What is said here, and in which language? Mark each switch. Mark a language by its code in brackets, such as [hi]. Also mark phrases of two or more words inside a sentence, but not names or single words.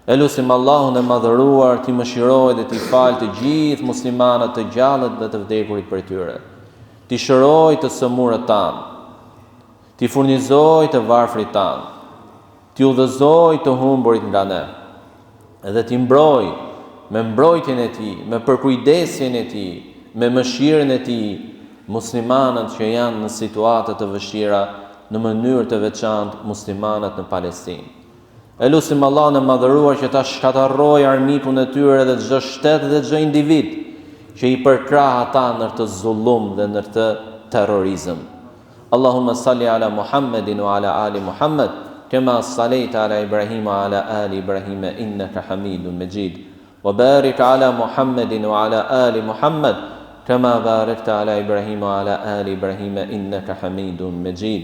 [sq] E lutim Allahun e madhëruar t'i mëshirojë dhe t'i falë të gjithë muslimanët të gjallët dhe të vdekurit për tyre, t'i shërojë të sëmurët tanë, t'i furnizojë të varfrit tanë, t'i udhëzojë të humburit nga ne, edhe t'i mbrojë me mbrojtjen e tij, me përkujdesjen e tij, me mëshirën e tij, muslimanët që janë në situata të vështira, në mënyrë të veçantë muslimanët në Palestinë. E lutim Allahun e madhëruar që ta shkatërrojë armikun e tyre dhe çdo shtet dhe çdo individ që i përkrah ata në të zullum dhe në të terrorizëm. [ar] اللهم صل على محمد وعلى آل محمد، كما صليت على إبراهيم وعلى آل إبراهيم إنك حميد مجيد. وبارك على محمد وعلى آل محمد, كما باركت على إبراهيم وعلى آل إبراهيم إنك حميد مجيد.